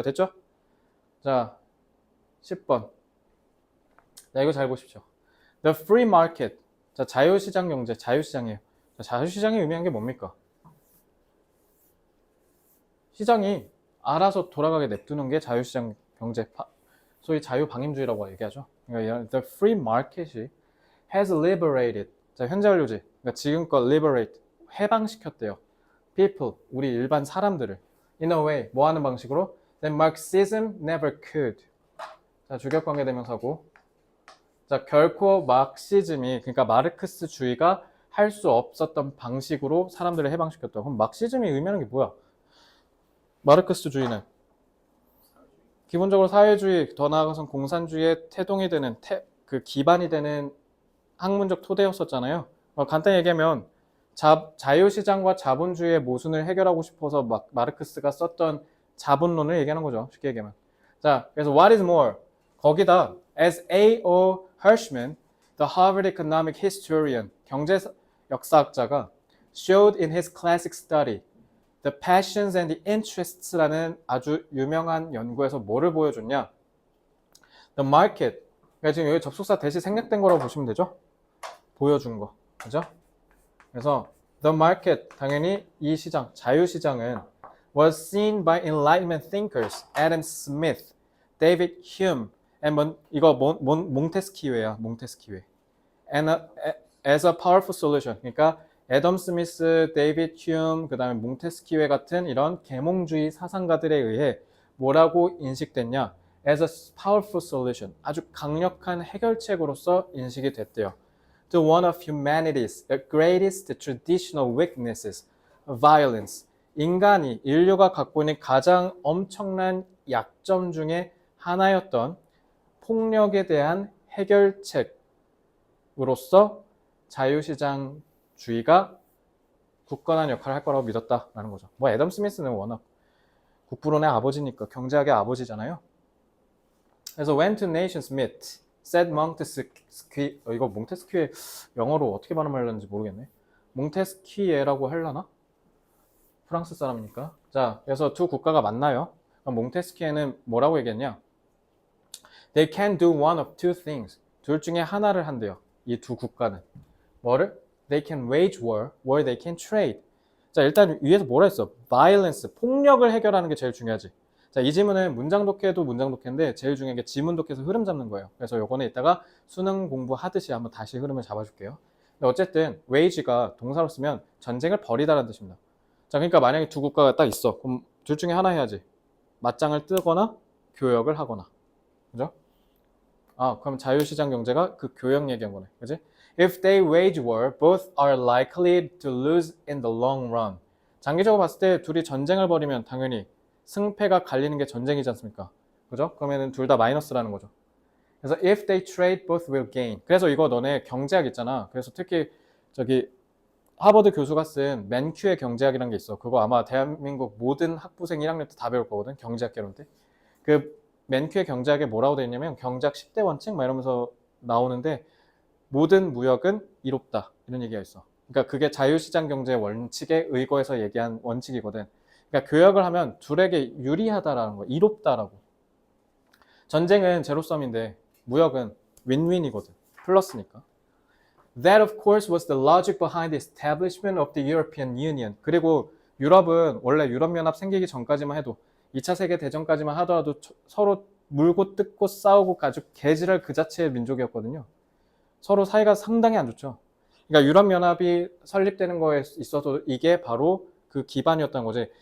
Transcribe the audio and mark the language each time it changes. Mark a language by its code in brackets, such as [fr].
[ko] 됐죠? 자, 10번. 자, 이거 잘 보십시오. [en] The free market. [ko] 자, 자유시장 경제, 자유시장이에요. 자, 자유시장이 의미하는 게 뭡니까? 시장이 알아서 돌아가게 냅두는 게 자유시장 경제, 소위 자유방임주의라고 얘기하죠. 그러니까 [en] the free market이 has liberated. [ko] 자, 현재 완료지. 그러니까 지금껏 liberate, 해방시켰대요. people, 우리 일반 사람들을 [en] in a way, [ko] 뭐 하는 방식으로? [en] That Marxism never could. [ko] 자, 주격관계대명사고. 자, 결코 막시즘이, 그러니까 마르크스주의가 할 수 없었던 방식으로 사람들을 해방시켰다. 그럼 막시즘이 의미하는 게 뭐야? 마르크스주의는 기본적으로 사회주의, 더 나아가선 공산주의의 태동이 되는, 그 기반이 되는 학문적 토대였었잖아요. 간단히 얘기하면 자유시장과 자본주의의 모순을 해결하고 싶어서 마르크스가 썼던 자본론을 얘기하는 거죠. 쉽게 얘기하면. 자, 그래서 [en] what is more? [ko] 거기다 as A.O. [en] Hirschman, the Harvard economic historian, [ko] 경제 역사학자가 [en] showed in his classic study, The Passions and the Interests라는 [ko] 아주 유명한 연구에서 뭐를 보여줬냐? [en] The market. [ko] 그러니까 지금 여기 접속사 대시 생략된 거라고 보시면 되죠? 보여준 거. 그죠? [en] 그래서 the market, [ko] 당연히 이 시장, 자유시장은 [en] was seen by Enlightenment thinkers Adam Smith, David Hume, and [ko] 이거 몽테스키웨야, 몽테스키웨. [en] As a powerful solution. [ko] 그러니까 애덤 스미스, 데이비드 휴움, 그 다음에 몽테스키웨 같은 이런 계몽주의 사상가들에 의해 뭐라고 인식됐냐? [en] As a powerful solution. [ko] 아주 강력한 해결책으로서 인식이 됐대요. [en] To one of humanity's greatest traditional weaknesses, violence. [ko] 인류가 갖고 있는 가장 엄청난 약점 중에 하나였던 폭력에 대한 해결책으로서 자유시장주의가 굳건한 역할을 할 거라고 믿었다라는 거죠. 뭐 애덤 스미스는 워낙 국부론의 아버지니까 경제학의 아버지잖아요. 그래서 [en] when two nations meet, said [ko] 몽테스키, 이거 몽테스키에 영어로 어떻게 발음하려는지 모르겠네. 몽테스키에라고 하려나? 프랑스 사람이니까. 자, 그래서 두 국가가 만나요. 그럼 몽테스키에는 뭐라고 얘기했냐? [en] They can do one of two things. [ko] 둘 중에 하나를 한대요. 이 두 국가는. 뭐를? [en] They can wage war, or they can trade. [ko] 자, 일단 위에서 뭐라 했어? Violence, 폭력을 해결하는 게 제일 중요하지. 자, 이 지문은 문장 독해도 문장 독해인데 제일 중요한 게 지문 독해에서 흐름 잡는 거예요. 그래서 요거는 이따가 수능 공부하듯이 한번 다시 흐름을 잡아줄게요. 근데 어쨌든 wage가 동사로 쓰면 전쟁을 벌이다라는 뜻입니다. 자, 그러니까 만약에 두 국가가 딱 있어. 그럼 둘 중에 하나 해야지. 맞짱을 뜨거나 교역을 하거나. 그죠? 아, 그럼 자유시장 경제가 그 교역 얘기한 거네. 그지? [en] If they wage war, both are likely to lose in the long run. [ko] 장기적으로 봤을 때 둘이 전쟁을 벌이면 당연히 승패가 갈리는 게 전쟁이지 않습니까? 그죠? 그러면은 둘 다 마이너스라는 거죠. 그래서 [en] if they trade, both will gain. [ko] 그래서 이거 너네 경제학 있잖아. 그래서 특히 저기 하버드 교수가 쓴 맨큐의 경제학이라는 게 있어. 그거 아마 대한민국 모든 학부생 1학년 때 다 배울 거거든. 경제학 개론 때. 그 맨큐의 경제학에 뭐라고 되어 있냐면 경제학 10대 원칙 막 이러면서 나오는데 모든 무역은 이롭다. 이런 얘기가 있어. 그러니까 그게 자유시장 경제 원칙에 의거해서 얘기한 원칙이거든. 그러니까 교역을 하면 둘에게 유리하다라는 거, 이롭다라고. 전쟁은 제로섬인데 무역은 윈윈이거든. 플러스니까. [en] That of course was the logic behind the establishment of the European Union. [ko] 그리고 유럽은 원래 유럽연합 생기기 전까지만 해도 2차 세계대전까지만 하더라도 서로 물고 뜯고 싸우고 아주 개지랄 그 자체의 민족이었거든요. 서로 사이가 상당히 안 좋죠. 그러니까 유럽연합이 설립되는 거에 있어서 이게 바로 그 기반이었던 거지.